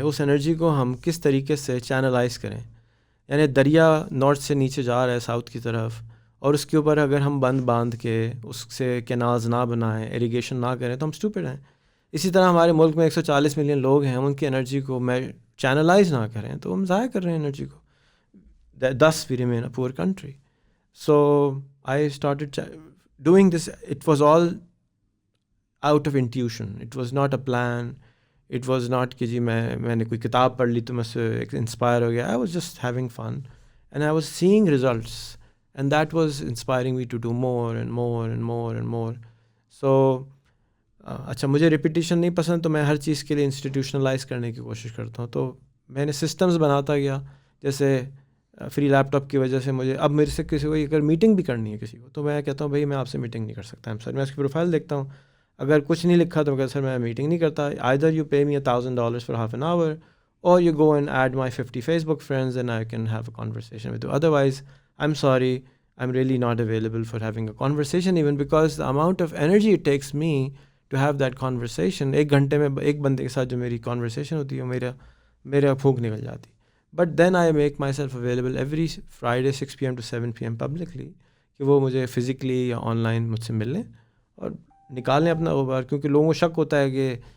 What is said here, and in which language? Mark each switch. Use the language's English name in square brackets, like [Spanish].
[Urdu] اس energy کو ہم کس طریقے سے چینلائز کریں. یعنی دریا نارتھ سے نیچے جا رہا ہے ساؤتھ کی طرف, اور اس کے اوپر اگر ہم بند باندھ کے اس سے کینالز نہ بنائیں, ایریگیشن نہ کریں, تو ہم اسٹوپڈ ہیں. اسی طرح ہمارے ملک میں 140 ملین لوگ ہیں, ہم ان کی انرجی کو چینلائز نہ کریں تو ہم ضائع کر رہے ہیں انرجی کو. [English] thus we remain a poor country. So I started doing this. It was all out of intuition. It was not a plan. It was not [Urdu] کہ جی میں نے کوئی کتاب پڑھ لی تو میں سے انسپائر ہو گیا. [English] I was just having fun and I was seeing results. And that was inspiring me to do more and more and more and more. [Urdu] So اچھا, مجھے ریپیٹیشن نہیں پسند, تو میں ہر چیز کے لیے انسٹیٹیوشنلائز کرنے کی کوشش کرتا ہوں. تو میں نے سسٹمز بناتا گیا. جیسے فری لیپ ٹاپ کی وجہ سے مجھے اب میرے سے کسی کو اگر میٹنگ بھی کرنی ہے کسی کو, تو میں کہتا ہوں بھائی میں آپ سے میٹنگ نہیں کر سکتا. سر میں اس کی پروفائل دیکھتا ہوں, اگر کچھ نہیں لکھا تو میں کہتا سر میں میٹنگ نہیں کرتا. [English] either you pay me $1,000 for half an hour or you go and add my 50 Facebook friends and I can have a conversation with you. Otherwise I'm sorry, I'm really not available for having a conversation, even because the amount of energy it takes me to have that conversation. [Urdu] 1 گھنٹے میں ایک بندے کے ساتھ جو میری conversation ہوتی ہے, میرا پھونک نکل جاتی. [English] But then I make myself available every Friday 6 PM to 7 PM publicly, [Urdu] کہ وہ مجھے فزیکلی یا آن لائن مجھ سے مل لیں اور نکال لیں اپنا غبار. کیونکہ لوگوں کو شک ہوتا ہے کہ